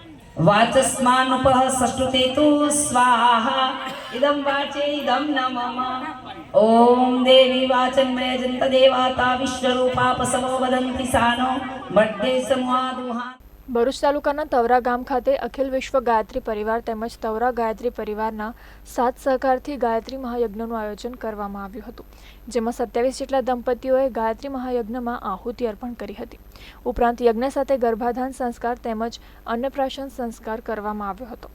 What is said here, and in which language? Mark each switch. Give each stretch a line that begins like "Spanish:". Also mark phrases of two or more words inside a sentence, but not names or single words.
Sanskrit: वाचस्मानुपः सष्टुते तु स्वाहा इदं वाचे इदं न मम। ओम देवी वाचन्मय जंत देवाता विश्वरूपापसवो वदन्ति सानो बड्डे समूहादुहा।
Gujarati: ભરૂચ તાલુકાના તવરા ગામ ખાતે અખિલ વિશ્વ ગાયત્રી પરિવાર તેમજ તવરા ગાયત્રી પરિવારના સાથ સહકારથી ગાયત્રી મહાયજ્ઞનું આયોજન કરવામાં આવ્યું હતું, જેમાં 27 જેટલા દંપતીઓએ ગાયત્રી મહાયજ્ઞમાં આહુતિ અર્પણ કરી હતી. ઉપરાંત યજ્ઞ સાથે ગર્ભાધાન સંસ્કાર તેમજ અન્નપ્રાશન સંસ્કાર કરવામાં આવ્યો હતો.